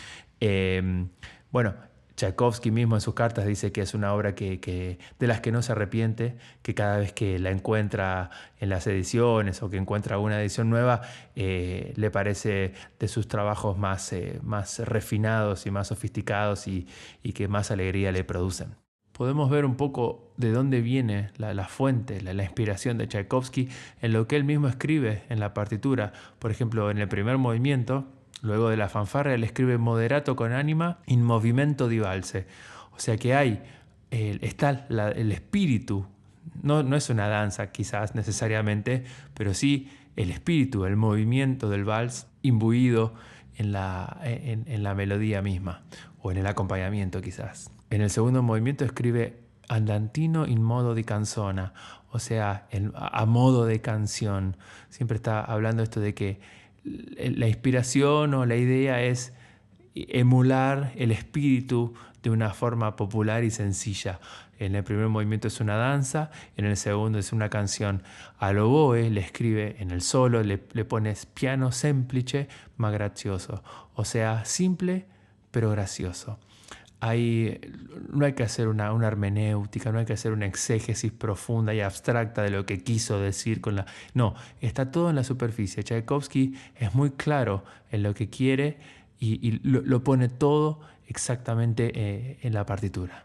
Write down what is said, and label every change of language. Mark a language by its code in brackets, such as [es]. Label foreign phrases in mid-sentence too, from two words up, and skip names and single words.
[es] Bueno, Tchaikovsky mismo en sus cartas dice que es una obra de las que no se arrepiente, que cada vez que la encuentra en las ediciones o que encuentra una edición nueva, le parece de sus trabajos más refinados y más sofisticados y que más alegría le producen. Podemos ver un poco de dónde viene la fuente, la inspiración de Tchaikovsky en lo que él mismo escribe en la partitura. Por ejemplo, en el primer movimiento, luego de la fanfarria, él escribe [it] moderato con anima in movimento di valse. [es] O sea que está el espíritu, no es una danza quizás necesariamente, pero sí el espíritu, el movimiento del vals imbuido en la melodía misma o en el acompañamiento quizás. En el segundo movimiento escribe [it] andantino in modo di canzona, [es] o sea, a modo de canción. Siempre está hablando esto de que la inspiración o la idea es emular el espíritu de una forma popular y sencilla. En el primer movimiento es una danza, en el segundo es una canción. Al oboe le escribe en el solo, le pones [it] piano semplice ma grazioso, [es] o sea, simple pero gracioso. No hay que hacer una hermenéutica, no hay que hacer una exégesis profunda y abstracta de lo que quiso decir No, está todo en la superficie. Tchaikovsky es muy claro en lo que quiere y lo pone todo exactamente en la partitura.